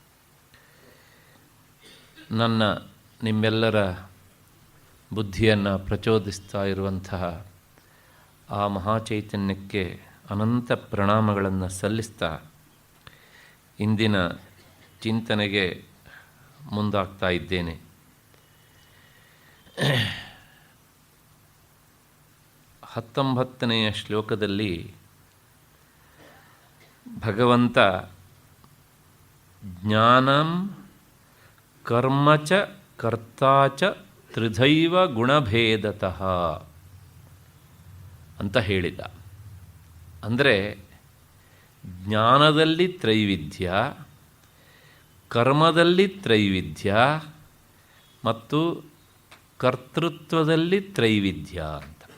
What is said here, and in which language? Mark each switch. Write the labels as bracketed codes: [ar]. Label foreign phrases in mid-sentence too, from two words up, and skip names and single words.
[kn] ನನ್ನ ನಿಮ್ಮೆಲ್ಲರ ಬುದ್ಧಿಯನ್ನು ಪ್ರಚೋದಿಸ್ತಾ ಇರುವಂತಹ ಆ ಮಹಾಚೈತನ್ಯಕ್ಕೆ ಅನಂತ ಪ್ರಣಾಮಗಳನ್ನು ಸಲ್ಲಿಸ್ತಾ ಇಂದಿನ ಚಿಂತನೆಗೆ ಮುಂದಾಗ್ತಾ ಇದ್ದೇನೆ. ಹತ್ತೊಂಬತ್ತನೆಯ ಶ್ಲೋಕದಲ್ಲಿ ಭಗವಂತ [sa] ಜ್ಞಾನಂ ಕರ್ಮ ಚ ಕರ್ತಾ ಚ ತ್ರಿಧೈವ ಗುಣಭೇದತಃ [kn] ಅಂತ ಹೇಳಿದ. ಅಂದರೆ ಜ್ಞಾನದಲ್ಲಿ ತ್ರೈವಿಧ್ಯ, ಕರ್ಮದಲ್ಲಿ ತ್ರೈವಿಧ್ಯ ಮತ್ತು ಕರ್ತೃತ್ವದಲ್ಲಿ ತ್ರೈವಿಧ್ಯ ಅಂತ.